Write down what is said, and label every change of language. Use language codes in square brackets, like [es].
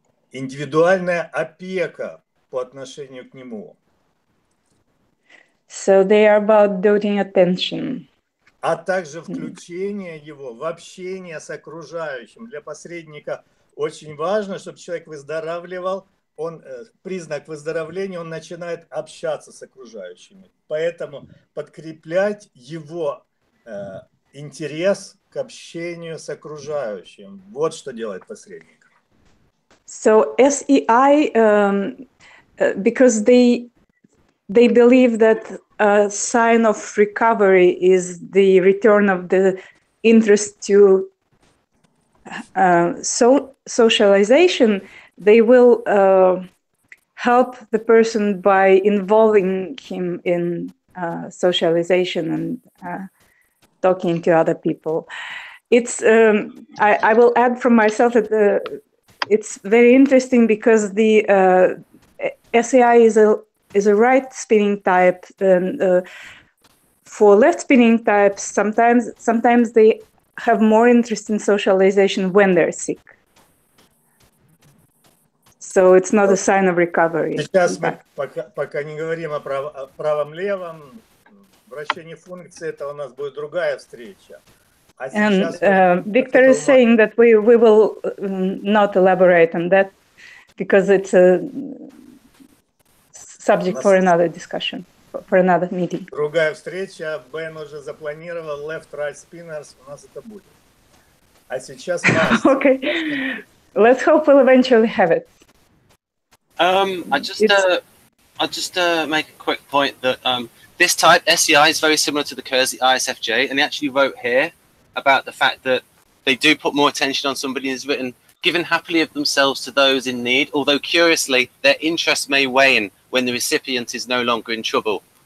[ru] Индивидуальная опека по отношению к нему. [en] So they are about doting attention. [ru] А также включение его в общение с окружающим. Для посредника очень важно, чтобы человек выздоравливал. Признак выздоровления, он начинает общаться с окружающими. Поэтому подкреплять его интерес к общению с окружающим. Вот что делает посредник. [en] So SEI, because they believe that a sign of recovery is the return of the interest to socialization, they will help the person by involving him in socialization and talking to other people. It's I will add from myself that it's very interesting because the SEI is a right spinning type, and for left spinning types, sometimes they have more interest in socialization when they're sick. So it's not a sign of recovery. [ru] Сейчас мы пока не говорим о правом-левом вращении функции, это у нас будет другая встреча. [en] And Viktor is saying that we will not elaborate on that because it's a subject for another discussion, for another meeting. [ru] Другая встреча, Бен уже запланировал [en] left-right spinners, [ru] у нас это будет. А сейчас [en] Okay, let's hope we'll eventually have it. I'll just make a quick point that this type, SEI, is very similar to the Keirsey ISFJ, and he actually wrote here about the fact that they do put more attention on somebody who's written, giving happily of themselves to those in need, although curiously, their interest may wane when the recipient is no longer in trouble.